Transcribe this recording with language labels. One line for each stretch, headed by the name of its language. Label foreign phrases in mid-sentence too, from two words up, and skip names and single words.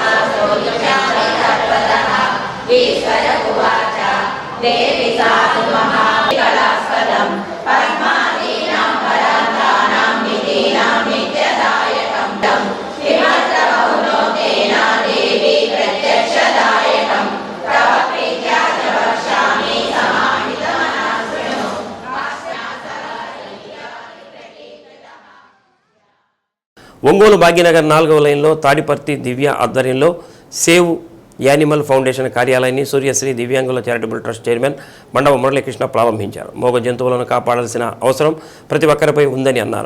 Sanskrit: सोऽयुषामतत्वतः ईश्वर उवाच देवी साधु महाकलास्पदं पद्मादीनां परान्तानां निधीनां नित्यदायकं तं किमर्थमौनो तेना देवी प्रत्यक्षदायकं तव प्रीत्या च वक्ष्यामि समाहितमनस्विनो
Telugu: ఒంగోలు భాగ్యనగర్ 4వ లైన్లో తాడిపర్తి దివ్య ఆధ్వర్యంలో సేవ్ యానిమల్ ఫౌండేషన్ కార్యాలయాన్ని సూర్యశ్రీ దివ్యాంగుల చారిటబుల్ ట్రస్ట్ చైర్మన్ మండవ మురళీకృష్ణ ప్రారంభించారు. మోగ జంతువులను కాపాడాల్సిన అవసరం ప్రతి ఒక్కరిపై ఉందని అన్నారు.